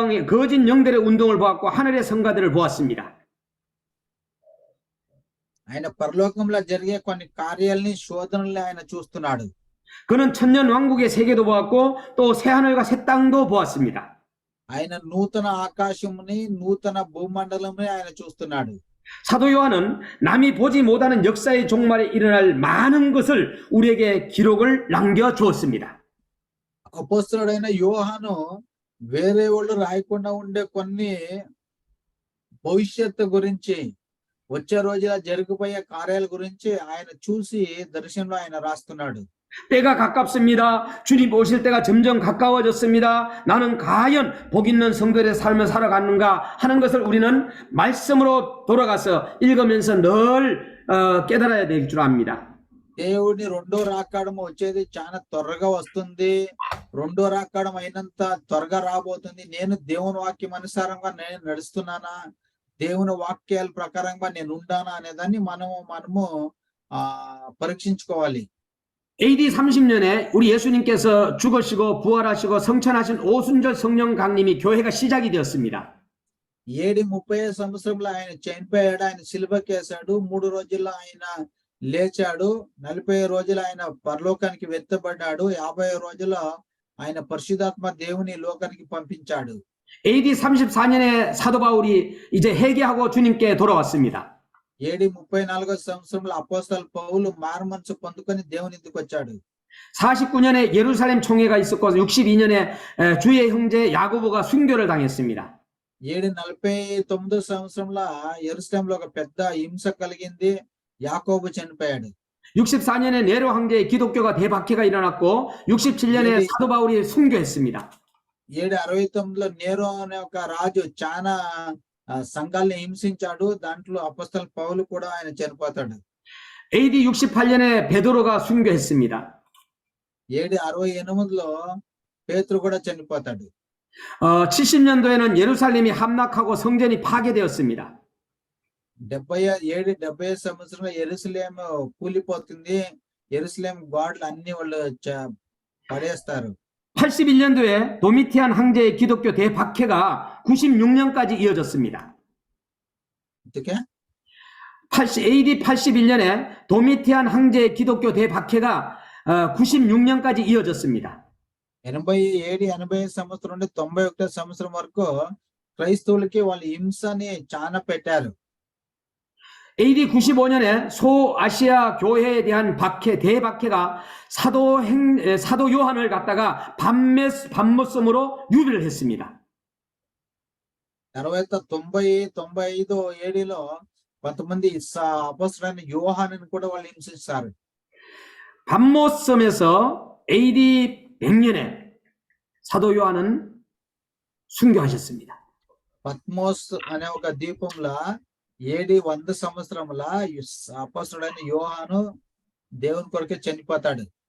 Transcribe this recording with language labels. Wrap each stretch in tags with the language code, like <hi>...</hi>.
<ko>거짓 영들의 운동을 보았고 하늘의 성가들을 보았습니다.</ko> <te>ఆయన పరలోకంలో జరిగే కొన్ని కార్యాలని శోధనల్ని ఆయన చూస్తున్నాడు.</te> <ko>그는 천년 왕국의 세계도 보았고 또 새하늘과 새 땅도 보았습니다.</ko> <te>ఆయన నూతన ఆకాశముని నూతన భూమండలంని ఆయన చూస్తున్నాడు.</te> <ko>사도 요한은 남이 보지 못하는 역사의 종말에 일어날 많은 것을 우리에게 기록을 남겨주었습니다.</ko> <te>అపోస్తలుడైన యోహాను వేరే వాళ్ళు రాయకుండా ఉండే కొన్ని భవిష్యత్తు గురించి, వచ్చే రోజుల జరిగిపోయే కార్యాల గురించి ఆయన చూసి దర్శనంలో ఆయన రాస్తున్నాడు.</te> <ko>때가 가깝습니다. 주님 오실 때가 점점 가까워졌습니다. 나는 과연 복 있는 성도의 삶을 살아가는가 하는 것을 우리는 말씀으로 돌아가서 읽으면서 늘 깨달아야 될 줄 압니다.</ko> <te>దేవుడిని రెండో రాకడం వచ్చేది చాలా త్వరగా వస్తుంది. రెండో రాకడం అయినంత త్వరగా రాబోతుంది. నేను దేవుని వాక్యం అనుసారంగా నేను నడుస్తున్నానా, దేవుని వాక్యాల ప్రకారంగా నేను ఉండానా అనేదాన్ని మనము పరీక్షించుకోవాలి.</te> <ko>AD 30년에 우리 예수님께서 죽으시고 부활하시고 성천하신 오순절 성령 강림이 교회가 시작이 되었습니다.</ko> <te>AD 30 సంవత్సరంలో ఆయన చనిపోయాడు, ఆయన సిలువకేశాడు, 3 రోజుల్లో ఆయన లేచాడు, 40 రోజులు ఆయన పరలోకానికి వెత్తబడ్డాడు, 50 రోజుల్లో ఆయన పరిశుద్ధాత్మ దేవుని లోకానికి పంపించాడు.</te> <ko>AD 34년에 사도 바울이 이제 회개하고 주님께 돌아왔습니다.</ko> <te>AD 34వ సంవత్సరంలో అపోస్తలు పౌలు మారుమనసు పొందుకొని దేవుని ఎదుకు వచ్చాడు.</te> <ko>49년에 예루살렘 총회가 있었고 62년에 주의 형제 야고보가 순교를 당했습니다.</ko> <te>AD 49వ సంవత్సరంలో యెరూషలేంలో ఒక పెద్ద హింస కలిగింది, యాకోబు చనిపోయాడు.</te> <ko>64년에 네로 황제의 기독교가 대박해가 일어났고 67년에 사도 바울이 순교했습니다.</ko> <te>AD 69లో నేరో అనే ఒక రాజు చాలా సంఘాల్ని హింసించాడు, దాంట్లో అపోస్తలు పౌలు కూడా ఆయన చనిపోతాడు.</te> <ko>AD 68년에 베드로가 순교했습니다.</ko> <te>AD 68లో పేతురు కూడా చనిపోతాడు.</te> <ko>70년도에는 예루살렘이 함락하고 성전이 파괴되었습니다.</ko> <te>AD 70 సంవత్సరంలో యెరూషలేం కూలిపోతుంది, యెరూషలేం గోడలు అన్ని వాళ్ళు పడేస్తారు.</te> <ko>81년도에 도미티안 황제의 기독교 대박해가 96년까지 이어졌습니다. 어떻게? AD 81년에 도미티안 황제의 기독교 대박해가 96년까지 이어졌습니다.</ko> <te>AD 80 సంవత్సరం నుండి 91 సంవత్సరం వరకు క్రైస్తవులకి వాళ్ళ హింసని చాలా పెట్టారు.</te> <ko>AD 95년에 소아시아 교회에 대한 대박해가 사도 요한을 갖다가 밤모섬으로 유배를 했습니다.</ko> <te>తర్వాత 90-95 ADలో కొంతమంది అపోస్తలుడైన యోహానుని కూడా వాళ్ళు హింసిస్తారు.</te> <ko>밤모섬에서 AD 100년에 사도 요한은 순교하셨습니다.</ko> <te>పత్మోస్ అనే ఒక ద్వీపంలో AD 100 సంవత్సరంలో అపోస్తలుడైన యోహాను దేవుని కొరకే చనిపోతాడు.</te>